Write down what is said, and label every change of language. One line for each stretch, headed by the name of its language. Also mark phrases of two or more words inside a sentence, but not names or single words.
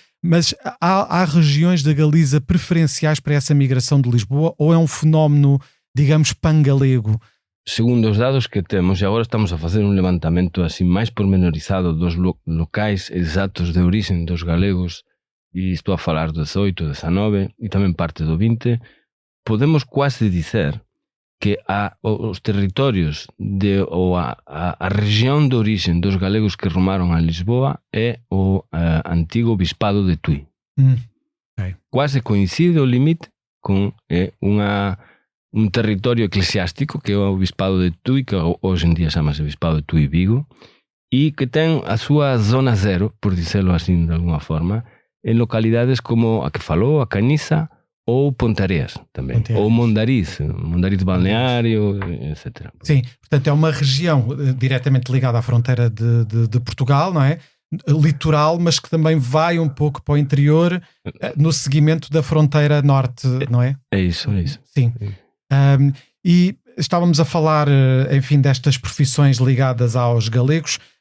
Portuguese: Mas há regiões da Galiza preferenciais para essa migração de Lisboa, ou é um fenómeno, digamos, pangalego? Segundo os dados que temos, e agora estamos a fazer um levantamento assim mais pormenorizado dos locais exatos de origem dos galegos, e estou a falar do 18, 19 e também parte do 20, podemos quase dizer que
Galician: os territorios ou a región de origen dos galegos que rumaron a Lisboa é o antigo bispado de Tui.
Portuguese: Okay.
Galician: Quase coincide o limite con un territorio eclesiástico que é o bispado de Tui, que hoxe en día chamase bispado de Tui Vigo, e que ten a súa zona cero, por dicelo así de alguna forma, en localidades como a que falou, a Caniza, ou Pontareas também, ou Mondariz balneário, etc.
Portuguese: Sim, portanto é uma região diretamente ligada à fronteira de Portugal, não é? Litoral, mas que também vai um pouco para o interior no seguimento da fronteira norte, não é? É isso. Sim. E estávamos a falar, enfim, destas profissões ligadas aos galegos.